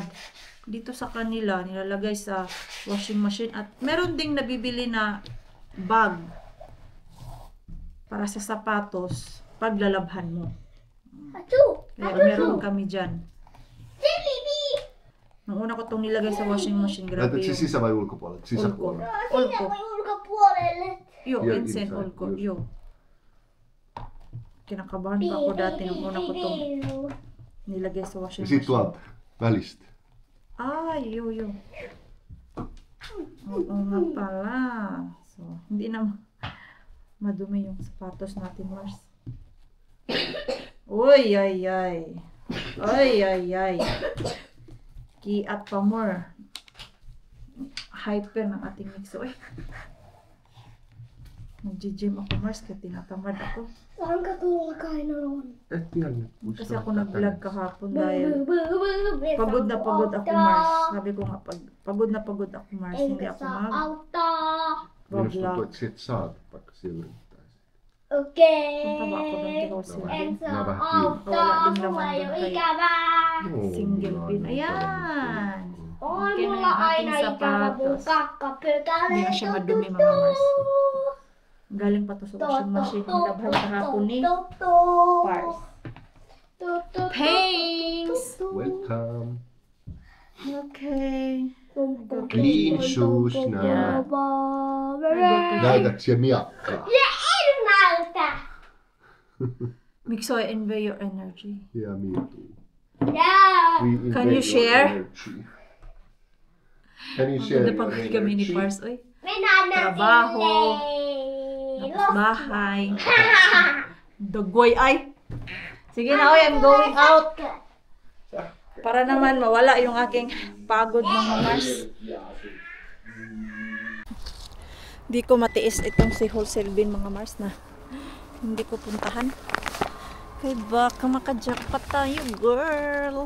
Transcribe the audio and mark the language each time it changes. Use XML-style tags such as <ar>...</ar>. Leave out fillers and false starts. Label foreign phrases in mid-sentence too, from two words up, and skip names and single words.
<tl>Dito sa kanila, nilalagay sa</tl> <en>washing machine.</en> <tl>At meron ding nabibili na bag para sa sapatos pag lalabhan mo. Kaya meron kami dyan. Nung una ko itong nilagay sa</tl> <en>washing machine,</en> <tl>grabe yung...</tl> <fi>Sisä vai ulkopuolelle? Sisäpuolelle. Ulko. Yo, insane ulko. Yo.</fi> <tl>Kinakabahan pa ako dati nung una ko itong nilagay sa washing</tl> <fi>Ja sit</fi> <tl>machine.</tl> <fi>tuolta välistä.</fi> <tl>Ay, yo. Oo nga pala. So, hindi na madumi yung sapatos natin, Mars. Uy, ay. Kiat pa more. Hyper ng ating Mixo. Nag-gym ako, Mars, kaya tinatamad ako. Saan ka tulakain na ron?</tl> <fi>Et ihan nyt muista.</fi> <tl>Kasi ako nag-vlog kahapon dahil pagod na pagod ako, Mars. Sabi ko nga, pagod na pagod ako, Mars. Hindi ako</tl> <fi>Minusta tuntuu,</fi> <tl>mag-vlog.</tl> <fi>että sit saat vaikka silloin. Okei.</fi> <tl>Punta ba ako doon kay Silvin?</tl> <fi>Mä vähän</fi> <tl>Wala din naman</tl> <fi>Mulla ei</fi> <tl>doon</tl> <fi>ole</fi> <tl>kay</tl> <fi>ikävää.</fi> <en>single pin.</en> <tl>Ayan!</tl> <fi>On</fi> <tl>Okay na</tl> <fi>mulla</fi> <tl>yung</tl> <fi>aina</fi> <tl>ating</tl> <fi>ikävä mun</fi> <tl>sapatos.</tl> <fi>kakkapykälä.</fi> <tl>Hindi na siya madumi, mga Mars. Galing pa to sa</tl> <en>washing machine.</en> <tl>Nilabhan kahapon ni Pars.</tl> <en>Thanks! Welcome. Okay. Clean shoes na. Yeah.</en> <fi>Näytätkö siellä miakkaa? En näytä.</fi> <en>Mixo, I envy your energy. Ja me too. Yeah. We invade Can you your share? energy. Can you share</en> <tl>Maganda</tl> <en>your</en> <tl>pag kami ni</tl> <en>energy?</en> <tl>Pars. Oy,</tl> <fi>Mennään</fi> <tl>Trabaho.</tl> <fi>sinne.</fi> <tl>tapos bahay. Dagoy ay. Sige na, oy,</tl> <en>I'm going out.</en> <tl>Para naman mawala yung aking pagod, mga Mars. Di ko matiis itong si Wholesale Bin, mga Mars, na hindi ko puntahan. Kaya baka makajackpot tayo, girl.</tl>